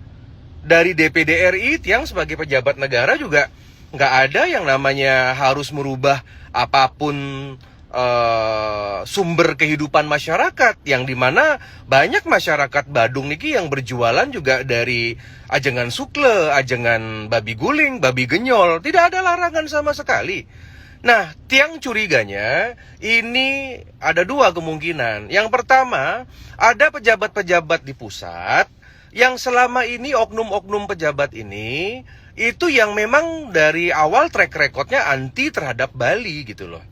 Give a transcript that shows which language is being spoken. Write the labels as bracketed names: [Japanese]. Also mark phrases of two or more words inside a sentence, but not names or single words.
[Indonesian] Dari DPD RI, Tiang sebagai pejabat negara juga nggak ada yang namanya harus merubah apapun sumber kehidupan masyarakat, yang dimana banyak masyarakat Badung niki yang berjualan juga dari ajengan sukle, ajengan babi guling, babi genyol. Tidak ada larangan sama sekali. Nah, Tiang curiganya ini ada 2 kemungkinan. Yang pertama, ada pejabat-pejabat di pusat yang selama ini oknum-oknum pejabat ini itu yang memang dari awal [English] track recordnya [Indonesian] anti terhadap Bali gitu loh.